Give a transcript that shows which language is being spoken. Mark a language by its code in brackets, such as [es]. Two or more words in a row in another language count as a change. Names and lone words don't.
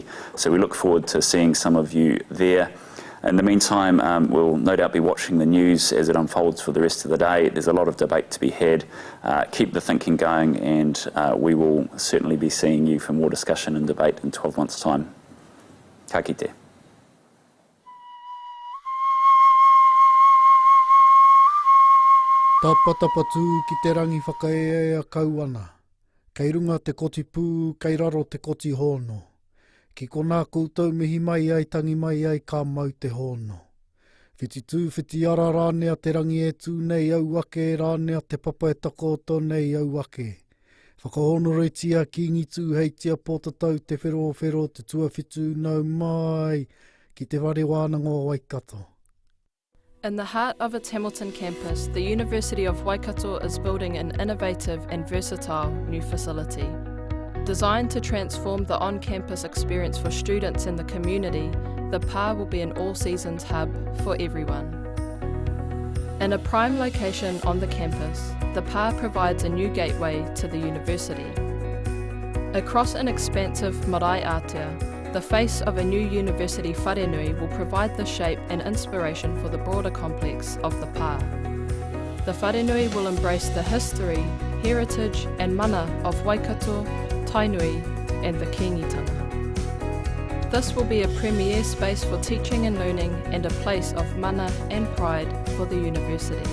[en] So we look forward to seeing some of you there. In the meantime, we'll no doubt be watching the news as it unfolds for the rest of the day. There's a lot of debate to be had. Keep the thinking going, and we will certainly be seeing you for more discussion and debate in 12 months' time. [mi] Ka kite. Tapatapatu ki te rangi whakaea kauana. Kei runga te koti pū, kei raro te koti hono. Ki kona koutou mihi mai ai tangi mai ai ka mau te hono. Whiti tū, whiti ara rānea te rangi e tū nei au ake, rānea te papa e takoto nei au ake. Whakahonoretia ki ngi tū heitia pōtatau te whero te tuawhitu nau mai ki te ware wānanga o Waikato. [en] In the heart of its Hamilton campus, the University of Waikato is building an innovative and versatile new facility. Designed to transform the on-campus experience for students and the community, the PA will be an all-seasons hub for everyone. In a prime location on the campus, the PA provides a new gateway to the university. Across an expansive [mi] marae ātea, [en] the face of a new university wharenui will provide the shape and inspiration for the broader complex of the PA. The wharenui will embrace the history, heritage and mana of Waikato, Tainui and the Kingitanga. This will be a premier space for teaching and learning and a place of mana and pride for the university.